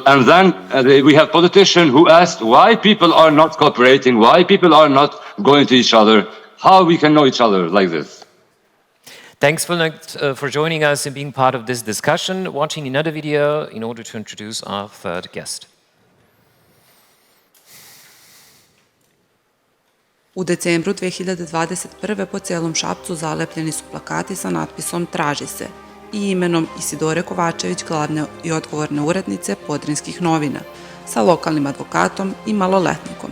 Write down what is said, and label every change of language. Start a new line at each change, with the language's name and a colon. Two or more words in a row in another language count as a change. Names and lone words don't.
English: And then we have politicians who asked why people are not cooperating, why people are not going to each other, how we can know each other like this. Thanks, Vullnet, for joining us and being part of this discussion. Watching another video in order to introduce our third guest.
Serbian: U decembru 2021. po cijelom Šapcu zalepljeni su plakati sa natpisom Traži se i imenom Isidore Kovačević, glavne i odgovorne urednice Podrinskih novina, sa lokalnim advokatom i maloletnikom.